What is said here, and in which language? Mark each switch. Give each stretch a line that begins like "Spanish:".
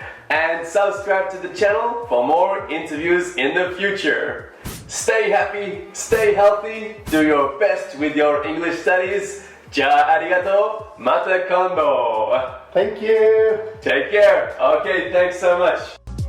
English: And subscribe to the channel for more interviews in the future. Stay happy, stay healthy, do your best with your English studies.
Japanese: じゃあありがとう。また今度。
English: Thank you. Take care. Okay, thanks so much.